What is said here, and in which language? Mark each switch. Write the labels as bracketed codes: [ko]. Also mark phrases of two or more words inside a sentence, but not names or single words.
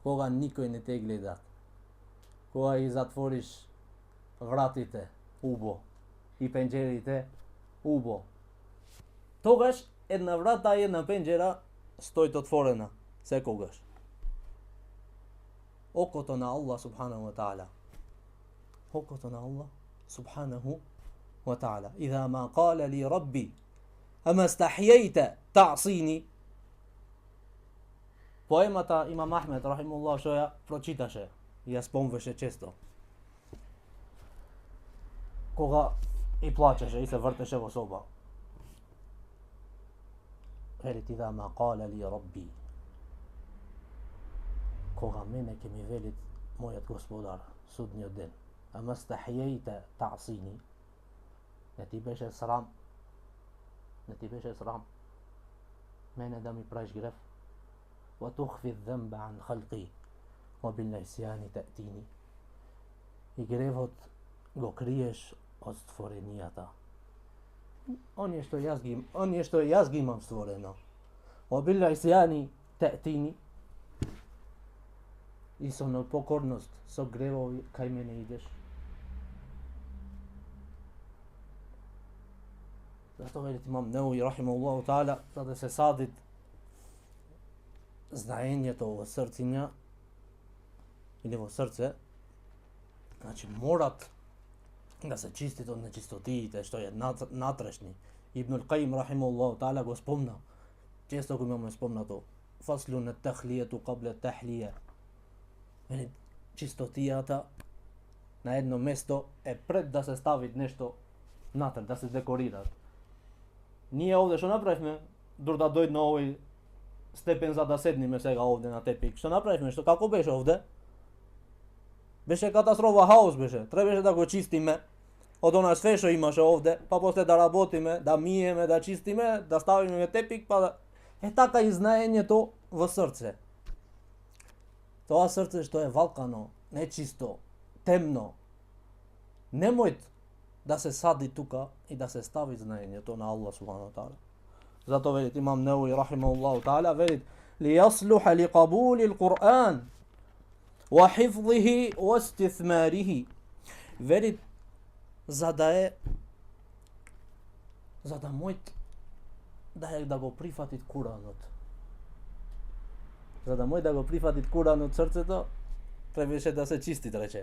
[mk] кога никој не те гледа, кога ги затвориш вратите убо и пенџерите убо, тогаш една врата и една пенџера стоит отворена секогаш. Окото на [ar] الله سبحانه وتعالى. [mk] Окото на [ar] الله سبحانه وتعالى. إذا ما قال لي ربي أما استحييت تعصيني. [mk] Поемата Имам Ахмед рахимуллах што ја прочиташе и ја спомнуваше често. Кога и плачеше и се вртеше во соба. Велит [ar] إذا ما قال لي ربي. [mk] Кога мене ќе ми велит мојот господар судниот ден, [ar] أما استحييت تعصيني, [mk] не ти беше срам, мене да ми правиш греф, [ar] وتخفي الذنب عن خلقي وبالنسيان تأتيني, [mk] и гревот го криеш од створенијата. Оние што јас ги имам створено. [ar] وبالنسيان تأتيني, [mk] и со непокорност, со гревови кај мене идеш. Зато велит Имам Неуви [ar] رحمه الله تعالى, [mk] за да се садит знаењето во срциња или во срце, значи морат да се чистит од нечистотиите што е натрешни. Ибнул Каим [ar] رحمه الله تعالى [mk] го спомна, често го имаме спомнато, [ar] فصل التخلية قبل التحلية. [mk] Чистотијата на едно место е пред да се стави нешто натре, да се декорира. Ние овде што направивме, дур да дојде на овој степен за да седниме сега овде на тепик. Што направивме, што како беше овде? Беше катастрофа, хаос беше. Требаше да го чистиме од она све што имаше овде, па после да работиме, да миеме, да чистиме, да ставиме тепик, па да... Е така и знаењето во срце. Тоа срце што е валкано, нечисто, темно, немојт да се сади тука и да се стави знаењето на [ar] الله سبحانه وتعالى. [mk] Зато велит Имам Неуви [ar] رحمه الله تعالى, [mk] велит [ar] ليصلح لقبول القرآن وحفظه واستثماره. [mk] Велит за да мојт да го прифатит Куранот. За да мој да го прифатит Куран од срцето, требаше да се чистит, рече.